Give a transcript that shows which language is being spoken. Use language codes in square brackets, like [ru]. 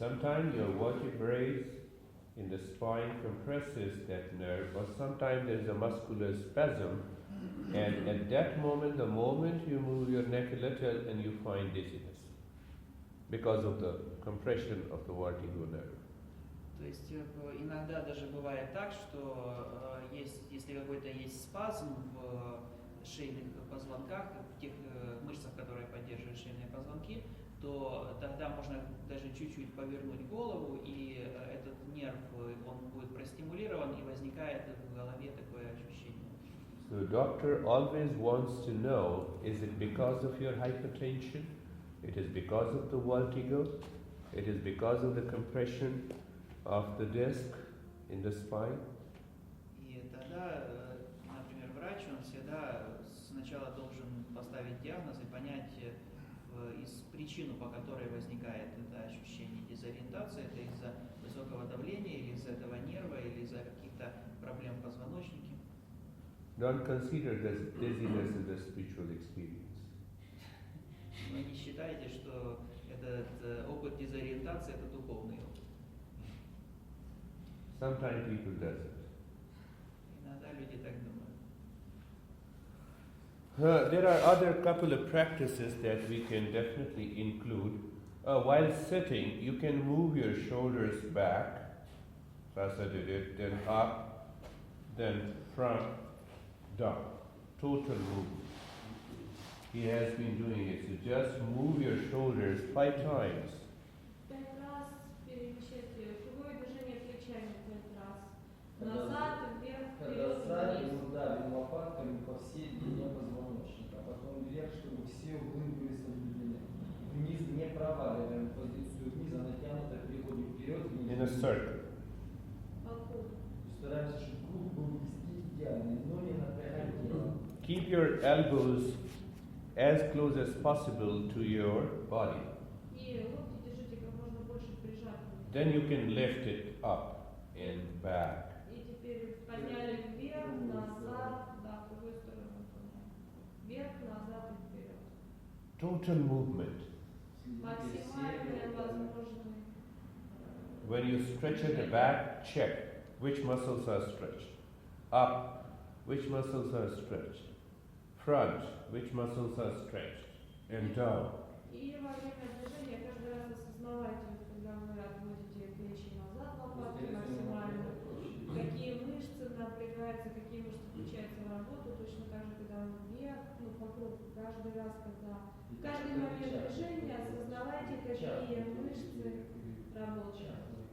[en] Sometimes your vertebrae in the spine compresses that nerve, or sometimes there is a muscular spasm, and at that moment, the moment you move your neck a little and you find dizziness because of the compression of the vertigo nerve. [ru] То есть иногда даже бывает так, что если какой-то есть спазм в шейных позвонках, в тех мышцах, которые поддерживают шейные позвонки, то тогда можно даже чуть-чуть повернуть голову, и этот нерв, он будет простимулирован, и возникает в голове такое ощущение. [en] So doctor always wants to know, is it because of your hypertension? It is because of the vertigo? It is because of the compression of the disc in the spine? [ru] И тогда, например, врач, он всегда сначала должен поставить диагноз и понять причину, по которой возникает это ощущение дезориентации. Это из-за высокого давления, или из-за этого нерва, или из-за каких-то проблем в позвоночнике. [en] Don't consider this dizziness as a spiritual experience. [ru] Но не считайте, что этот опыт дезориентации – это духовный опыт. [en] Sometimes people does it. [ru] Иногда люди так думают. [en] There are other couple of practices that we can definitely include. While sitting, you can move your shoulders back. Sasa did it, then up, then front, down. Total movement. He has been doing it. So just move your shoulders 5 times. [ru] 5 раз перемещайте круговое движение плечами 5 раз. Назад, вверх, Когда вперед, встали, вниз. мы ударили лопатками по всей длине позвоночника, потом вверх, чтобы все углы были соблюдены. Вниз не проваливаем позицию вниз, а натянуто переходим вперед, вниз. [en] In a circle. [ru] По кругу. Стараемся, чтобы круг был везде идеальный, но не напрягать тело. [en] Keep your elbows as close as possible to your body. [ru] И локти держите как можно больше прижаты. [en] Then you can lift it up and back. [ru] И теперь подняли вверх, назад, да, в другую сторону подняли. Вверх, назад и вперед. [en] Total movement. [ru] Максимальные возможные. [en] When you stretch at the back, check which muscles are stretched. Up, which muscles are stretched. Front, which muscles are stretched. And down. [ru] И во время движения каждый раз осознавайте, когда вы отводите плечи назад, лопатки максимально, какие мышцы напрягаются, какие мышцы включаются в работу, точно так же, когда вы вверх, ну, по кругу, каждый раз, когда в каждый момент движения осознавайте, какие мышцы работают.